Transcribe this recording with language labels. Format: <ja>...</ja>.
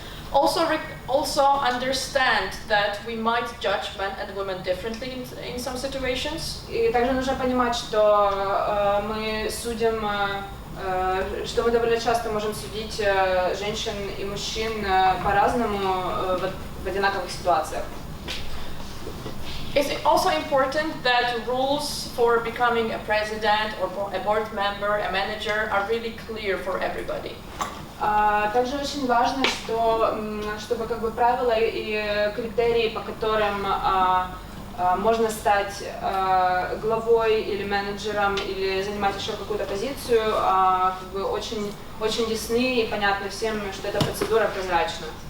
<en>Also understand that we might judge men and women differently in some situations.</en> <ru>И также нужно понимать, что мы судим, что мы довольно часто можем судить женщин и мужчин по-разному в одинаковых ситуациях.</ru> <en>It's also important that rules for becoming a president or a board member, a manager, are really clear for everybody.</en> <ru>Также очень важно, чтобы как бы правила и критерии, по которым можно стать главой или менеджером или занимать еще какую-то позицию, как бы очень ясны и понятны всем, что эта процедура прозрачна.</ru>